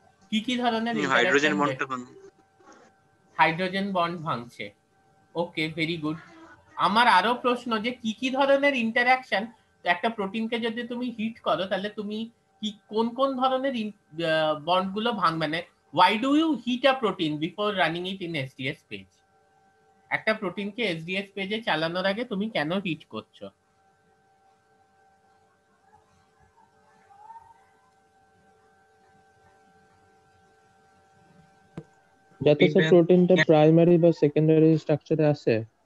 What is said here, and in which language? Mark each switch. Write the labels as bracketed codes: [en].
[bn] কি কি ধরনের হাইড্রোজেন ইন্টারঅ্যাকশন? বন্ডটা ভাঙছে। হাইড্রোজেন বন্ড ভাঙছে। ওকে, ভেরি গুড। আমার আরো প্রশ্ন যে কি কি ধরনের ইন্টারঅ্যাকশন, একটা প্রোটিনকে যদি তুমি হিট করো তাহলে তুমি কি কোন কোন ধরনের বন্ডগুলো ভাঙবে? [en] না, why do you heat a protein before running it in SDS page? [bn] একটা প্রোটিনকে SDS পেজে চালানোর আগে তুমি কেন হিট করছো? যাতে স্যার প্রোটিনটা প্রাইমারি বা সেকেন্ডারি স্ট্রাকচারে আসে,